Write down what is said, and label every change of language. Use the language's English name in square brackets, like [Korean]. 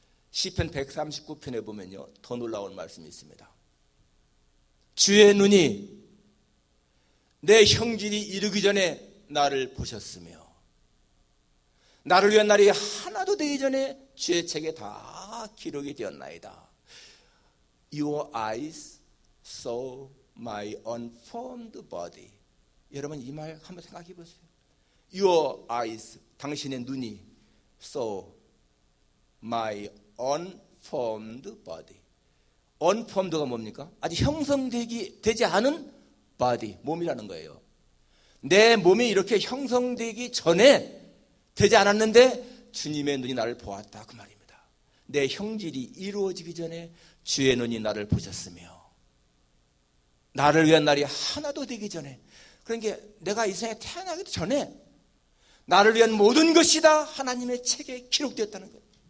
[Korean] 시편 139편에 보면요, 더 놀라운 말씀이 있습니다. 주의 눈이 내 형질이 이르기 전에 나를 보셨으며 나를 위한 날이 하나도 되기 전에 주의 책에 다 기록이 되었나이다. [English] Your eyes saw my unformed body. [Korean] 여러분 이 말 한번 생각해 보세요. [English] Your eyes, [Korean] 당신의 눈이 [English] saw my unformed body. [Korean] unformed가 뭡니까? 아직 형성되지 않은 body, 몸이라는 거예요. 내 몸이 이렇게 형성되기 전에 되지 않았는데 주님의 눈이 나를 보았다, 그 말입니다. 내 형질이 이루어지기 전에 주의 눈이 나를 보셨으며 나를 위한 날이 하나도 되기 전에, 그러니까 내가 이 세상에 태어나기도 전에 나를 위한 모든 것이 다 하나님의 책에 기록되었다는 거예요.